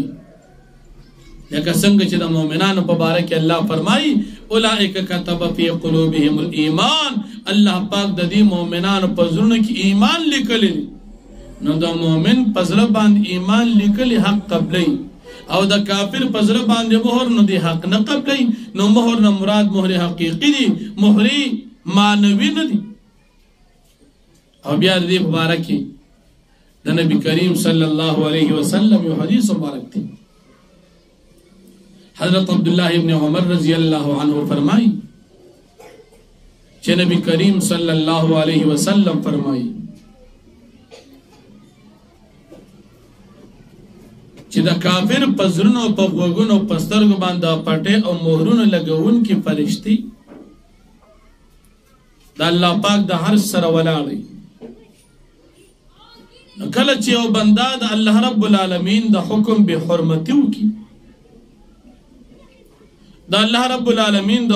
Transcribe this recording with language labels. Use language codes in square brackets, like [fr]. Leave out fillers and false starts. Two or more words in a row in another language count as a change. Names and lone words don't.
[ps] لکه څنګه چې د مؤمنانو په باره کې الله فرمایي [ar] اولئک کتب فی قلوبهم الایمان، [ps] الله پاک د دې مؤمنانو په زړونو کې ایمان لیکلی نو د مؤمن په زړه باندې ایمان لیکلی حق قبلې او د کافر په زړه باندې مهر نو دی حق نه قبلې. نو مهر نه مراد مهر حقیقي دی، مهر معنوي نه دی. او بیا دې مبارک د نبی کریم [ar] صلی الله علیه وسلم [ps] یو حدیث مبارک دی. [ur] حضرت عبداللہ ابن عمر رضی اللہ عنہ فرمائی کہ نبی کریم صلی اللہ علیہ وسلم فرمائی [ps] چې د کافر پزرونو په غوګونو په سترګو باندې پټه او مهرونه لګون کې فرشتي دا الله پاک د هر سره ولاړی کله چې یو بنده د الله [ar] رب العالمین [ps] د حکم به حرمتي وکي د الله [ar] رب العالمین [ps] د